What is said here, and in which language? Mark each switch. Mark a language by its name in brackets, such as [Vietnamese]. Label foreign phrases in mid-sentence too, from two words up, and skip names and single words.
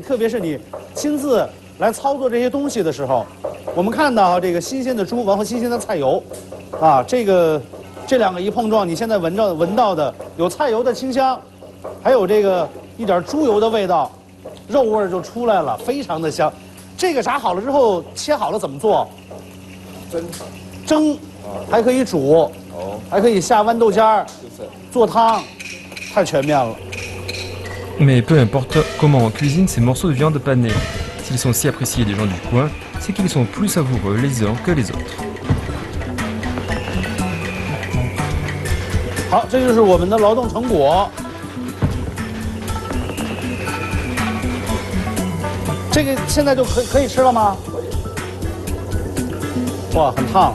[Chinese] 特别是你亲自来操作这些东西的时候，我们看到这个新鲜的猪，然后新鲜的菜油，啊，这两个一碰撞，你现在闻到的有菜油的清香，还有这个一点猪油的味道，肉味儿就出来了，非常的香。这个炸好了之后，切好了怎么做？蒸。还可以煮，还可以下豌豆尖儿，做汤，太全面了。 [French] Mais peu importe comment on cuisine ces morceaux de viande panée, s'ils sont si appréciés des gens du coin, c'est qu'ils sont plus savoureux les uns que les autres. [Chinese] 好，这就是我们的劳动成果。这个现在就可以吃了吗？哇，很烫。